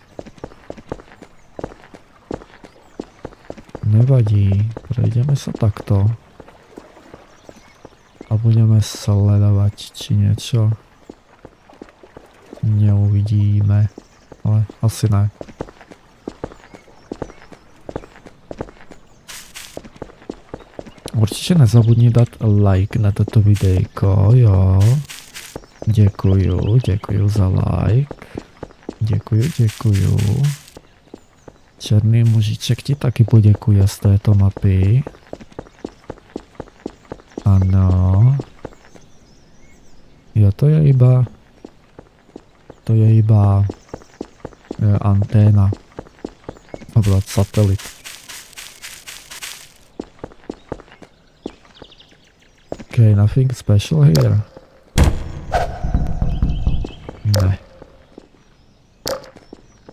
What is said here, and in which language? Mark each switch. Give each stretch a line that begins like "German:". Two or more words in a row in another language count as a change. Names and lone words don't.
Slovak: Nevadí, prejdeme sa takto a budeme sledovať, či niečo neuvidíme, ale asi ne. Určite nezabudni dať like na toto videjko, jo.
Czech: Děkuju za like. Děkuju. Černý mužiček ti taky poděkuje z této mapy. Ano. Jo, to je iba anténa. Nebo satelit.
English: Okay, nothing special here.
Czech: Ne.